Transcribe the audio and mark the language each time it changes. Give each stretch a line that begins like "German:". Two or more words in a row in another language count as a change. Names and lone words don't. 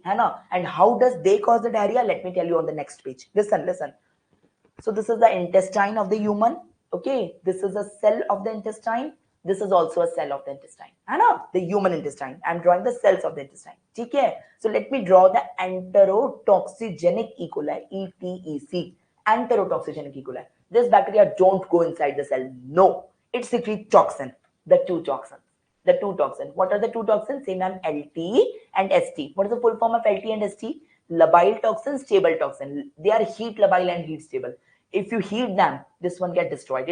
English: And how does they cause the diarrhea? Let me tell you on the next page. Listen. So this is the intestine of the human. Okay, this is a cell of the intestine. This is also a cell of the intestine. The human intestine. I'm drawing the cells of the intestine. Okay. So let me draw the enterotoxigenic E. coli, ETEC. Enterotoxigenic E. coli. This bacteria don't go inside the cell. No. It secretes toxin. The two toxins. What are the two toxins? Same name, LT and ST. What is the full form of LT and ST? Labile toxin, stable toxin. They are heat labile and heat stable. If you heat them, this one get destroyed.